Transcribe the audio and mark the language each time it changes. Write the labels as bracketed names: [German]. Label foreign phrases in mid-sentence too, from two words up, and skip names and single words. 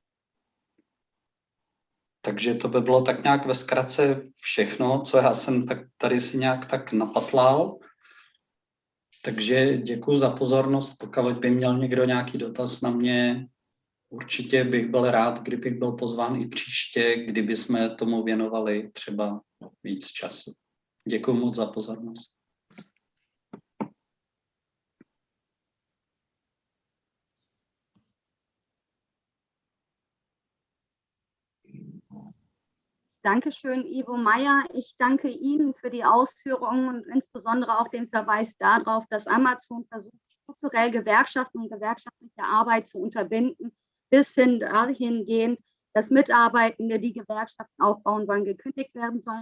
[Czech] Takže to by bylo tak nějak ve zkratce všechno, co já jsem tak tady si nějak tak napatlal. Takže děkuji za pozornost. Pokud by měl někdo nějaký dotaz na mě, určitě bych byl rád, kdybych byl pozván i příště, kdyby jsme tomu věnovali třeba víc času. Děkuji moc za pozornost. [German] Dankeschön, Ivo Meyer. Ich danke Ihnen für die Ausführungen und insbesondere auch den Verweis darauf, dass Amazon versucht, strukturell Gewerkschaften und gewerkschaftliche Arbeit zu unterbinden, bis hin dahingehend, dass Mitarbeitende, die Gewerkschaften aufbauen wollen, gekündigt werden sollen.